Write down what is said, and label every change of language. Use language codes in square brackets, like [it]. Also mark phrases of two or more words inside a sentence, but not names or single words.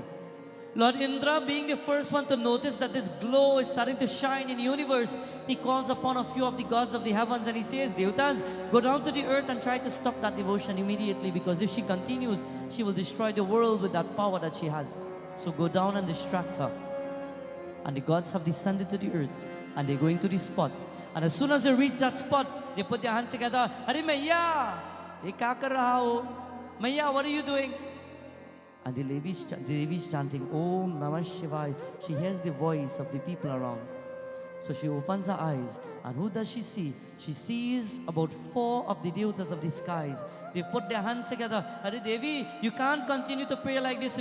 [en] Lord Indra, being the first one to notice that this glow is starting to shine in the universe, he calls upon a few of the gods of the heavens and he says, Devatas, go down to the earth and try to stop that devotion immediately, because if she continues, she will destroy the world with that power that she has. So go down and distract her. And the gods have descended to the earth and they're going to the spot. And as soon as they reach that spot, they put their hands together. [hi] हरे मैया, ये क्या कर रहा हो? [en] Maiya, what are you doing? And the Devi is chanting, [sa] ॐ नमः शिवाय. [en] She hears the voice of the people around. So she opens her eyes. And who does she see? She sees about 4 of the devatas of the skies. They've put their hands together. [hi] हरे देवी, [en] you can't continue to pray like this.